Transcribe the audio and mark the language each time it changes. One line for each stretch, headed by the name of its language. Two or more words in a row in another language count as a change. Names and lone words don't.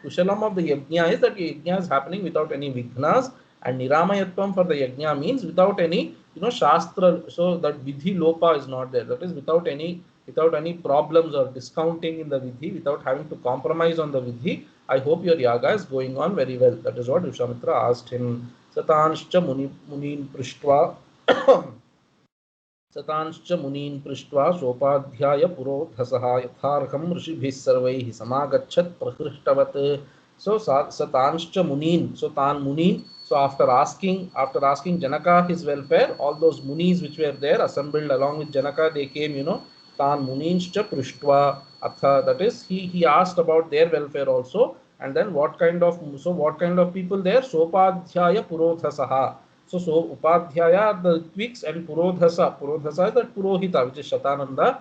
English: Kushalam of the Yajna is that Yajna is happening without any Vignas, and Niramayatvam for the Yajna means without any, Shastra, so that Vidhi Lopa is not there. That is without any problems or discounting in the Vidhi, without having to compromise on the Vidhi. I hope your yaga is going on very well. That is what Vishwamitra asked him.
Sanskrit: Satanscha munin prishtva Satanscha munin prishtva sopadhyaya purodhasaha yatharham rishibhis sarvaihi samagachat prakrishtavat. So Satanscha munin, so Tan munin.
English: So after asking Janaka his welfare, all those munis which were there assembled along with Janaka, they came,
Sanskrit: Tan Muninscha Prishtva Atha,
English: that is, he asked about their welfare also, and then what kind of people there?
Sanskrit: Sopadhyaya Purodhasaha.
English: So Upadhyaya the Ritviks, and Purodhasa is the Purohita, which is Shatananda.